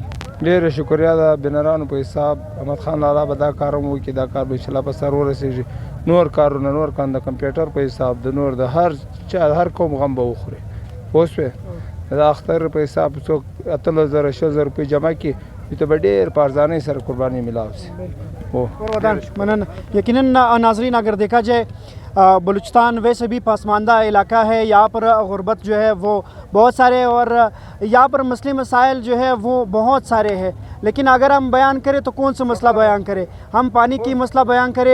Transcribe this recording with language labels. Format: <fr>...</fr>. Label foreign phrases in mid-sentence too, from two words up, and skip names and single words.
<ps>ډېره شکریا ده بینرانو په حساب احمد خان لالا به دا کار هم وکړي دا کار به انشاءالله په سر ورسېږي نور کارونه نور کار د کمپیوټر په حساب د نور د هر قوم غم به وخوري پوه شوې د اختر په حساب څوک 18,000 روپۍ جمع کړي ته به ډېر په ارزانۍ سره قربانی ملاو شي</ps> <ur>منن یقیناً ناظرین اگر دیکھا جائے بلوچستان ویسے بھی پسماندہ علاقہ ہے یہاں پر غربت جو ہے وہ بہت سارے اور یہاں پر مسئلے مسائل جو ہے وہ بہت سارے ہیں لیکن اگر ہم بیان کریں تو کون سا مسئلہ بیان کریں ہم پانی کی مسئلہ بیان کریں</ur>